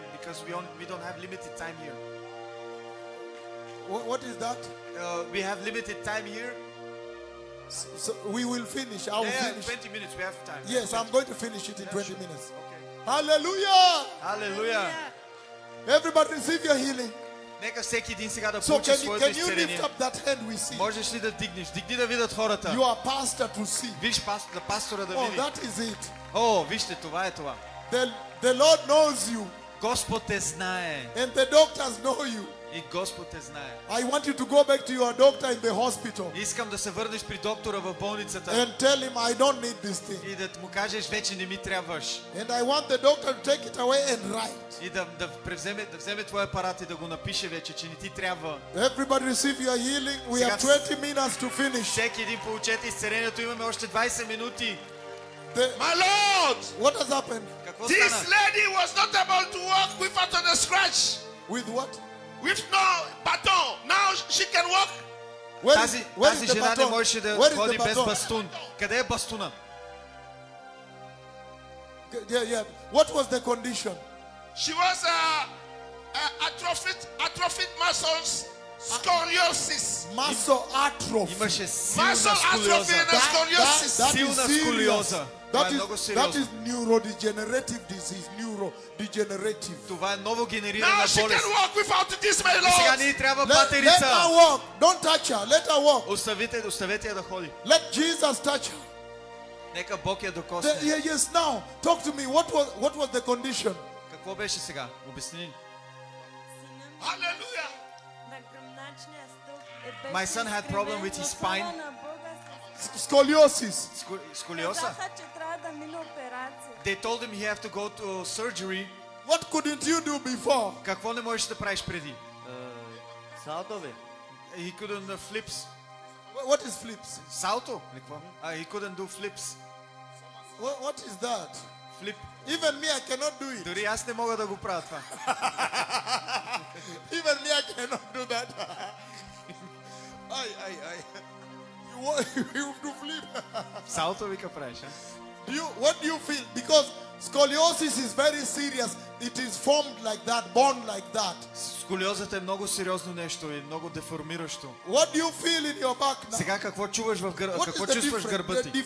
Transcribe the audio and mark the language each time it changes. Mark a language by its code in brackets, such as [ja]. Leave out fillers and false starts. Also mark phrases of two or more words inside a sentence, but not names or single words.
[en] because we don't have limited time here. What is that? We have limited time here. So we will finish. I will Yeah, finish. 20 minutes. We have time. Yes, I'm going to finish it in 20 sure. minutes. Okay. Hallelujah. Hallelujah. Everybody receive your healing. [bg] Нека всеки един сега да [en] So [bg] получи [en] can [bg] своето [en] you lift [bg] изцеление. [en] up that hand we see? [bg] Можеш ли да дигнеш? Дигни да видят хората. [en] You are pastor to see. [bg] Виж пастора да [en] Oh, [bg] види. [en] that is it. [bg] О, вижте, това е това. [en] The Lord knows you [bg] Господ те знае. [en] and the doctors know you. [bg] И Господ те знае. [en] I want you to go back to your doctor in the hospital [bg] Искам да се върнеш при доктора в болницата [en] and tell him I don't need this thing. [bg] и да му кажеш, вече не ми трябваш. [en] And I want the doctor to take it away and write. [bg] И да вземе твой апарат и да го напише вече, че не ти трябва. [en] Everybody receive your healing. We have 20 minutes to finish. [bg] Всеки един получете изцелението. Имаме още 20 минути. [en] My Lord, What has happened? [bg] Какво [en] this [bg] стана? [en] lady was not able to walk without a scratch, With what? with no baton. Now she can walk. Where [bg] Тази [en] is the [bg] жена не [en] baton? [bg] можеше да [en] Where is [bg] ходи [en] the [bg] без [en] baton? [bg] бастун. Къде е бастуна? [en] Yeah. What was the condition? She was atrophied muscles, scoliosis. Muscle atrophy. [bg] Имаше силна [en] Muscle atrophy [bg] сколиоза. [en] and scoliosis. That [bg] Силна [en] is serious. [bg] сколиоза. Това [en] That [bg] е много [en] is [bg] сериозно. [en] neurodegenerative disease. Neurodegenerative. [bg] Това е ново [en] Now [bg] генерирана [en] she [bg] болест. [en] can walk without this, my [bg] И сега [en] Lord. [bg] ни трябва [en] Let her [bg] патерица. [en] walk. Don't touch her. Let her walk. [bg] Оставете я да ходи. [en] Let Jesus touch her. [bg] Нека Бог я докосне. [en] Yes, now talk to me. What was the condition? [bg] Какво беше сега? Обясни ни. [en] Hallelujah. My son had problem with his spine. Scoliosis. [bg] Сколиоза. [en] They told him he have to go to surgery. What couldn't you do before? [bg] Какво не можеш да правиш преди? Салтове. [en] He couldn't do flips. What is flips? [bg] Салто? Или какво? [en] He couldn't do flips. What is that? Flip. Even me, I cannot do it. [bg] Дори аз не мога да го правя това. [en] Even me, I cannot do that. You do flip. [bg] Салто вика правиш, а? [en] What do you feel? Because scoliosis is very serious. It is formed like that, born like that. [bg] Сколиозата е много сериозно нещо и много деформиращо. [en] What do you feel in your back now? [bg] Сега какво чуваш в гърба? [en] What [bg] Какво [en] is the [bg] чувстваш в гърба ти?